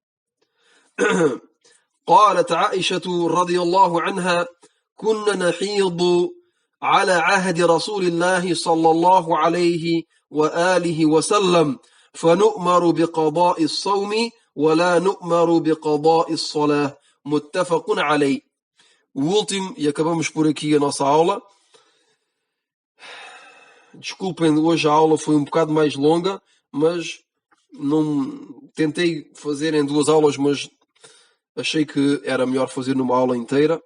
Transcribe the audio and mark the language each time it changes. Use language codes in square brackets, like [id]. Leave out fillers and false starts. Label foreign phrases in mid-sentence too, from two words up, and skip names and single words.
[ar] قالت عائشة رضي الله عنها: كنا نحيض على عهد رسول الله صلى الله عليه وآله وسلم فنؤمر بقضاء الصوم ولا نؤمر بقضاء الصلاة. متفق عليه. [pt] O último, e acabamos por aqui a nossa aula. Desculpem, hoje a aula foi um bocado mais longa, mas não tentei fazer em 2 aulas, mas achei que era melhor fazer numa aula inteira.